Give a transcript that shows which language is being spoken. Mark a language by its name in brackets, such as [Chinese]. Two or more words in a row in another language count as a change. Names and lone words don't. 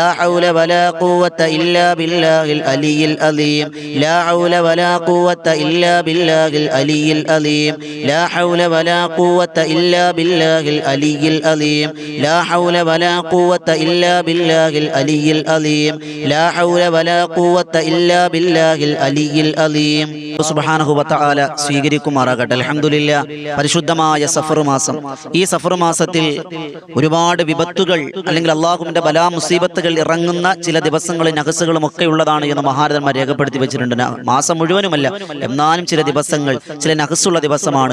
[Arabic] حول ولا قوة إلا بالله العلي العظيم لا حول ولا قوة إلا بالله العلي العظيم لا حول ولا قوة إلا بالله العلي العظيم لا حول ولا قوة إلا بالله العلي العظيم لا حول ولا قوة إلا بالله العلي العظيم سبحانه و تعالى സ്വീകരിക്കുമാറാകട്ടെ. അൽഹംദുലില്ലാ. [Malayalam] പരിശുദ്ധമായ സഫർ മാസം, ഈ സഫർ മാസത്തിൽ ഒരുപാട് വിപത്തുകൾ അല്ലെങ്കിൽ അള്ളാഹുവിന്റെ ബലാ മുസീബത്തുകൾ ഇറങ്ങുന്ന ചില ദിവസങ്ങളും നഹസുകളും ഒക്കെ ഉള്ളതാണ് എന്ന് മഹാരഥന്മാർ രേഖപ്പെടുത്തി വെച്ചിട്ടുണ്ട്. മാസം മുഴുവനുമല്ല, എന്നാലും ചില ദിവസങ്ങൾ ചില നഹസുള്ള ദിവസമാണ്.